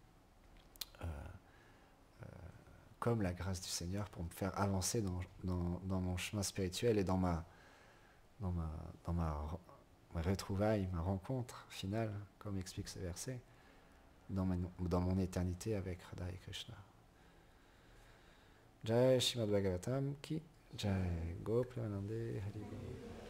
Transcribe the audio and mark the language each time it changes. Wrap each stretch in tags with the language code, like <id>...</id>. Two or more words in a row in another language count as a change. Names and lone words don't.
<fr>comme la grâce du Seigneur pour me faire avancer dans mon chemin spirituel et dans ma retrouvaille, ma rencontre finale, comme explique ce verset, dans mon éternité avec Radha et Krishna.</fr> <hi>जय श्रीमद् भागवतम् की जय गोपियानन्दे हरि बोल.</hi>